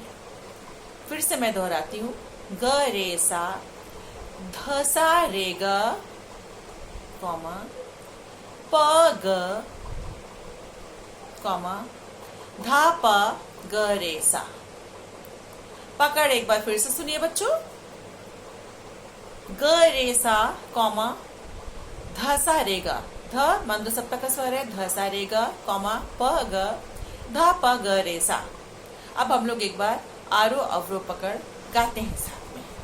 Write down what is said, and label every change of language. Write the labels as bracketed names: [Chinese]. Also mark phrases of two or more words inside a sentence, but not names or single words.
[Hindi] फिर से मैं दोहराती हूँ ग रे सा ध सा रे ग कॉमा प ग कॉमा धा प ग रे सा। पकड़ एक बार फिर से सुनिए बच्चों। ग रे सा कॉमा ध सा रे ग। ध मंद सप्तक का स्वर है। ध सा रे ग कॉमा प ग धा प ग रे सा। अब हम लोग एक बार आरोह अवरोह पकड़ गाते हैं साथ में।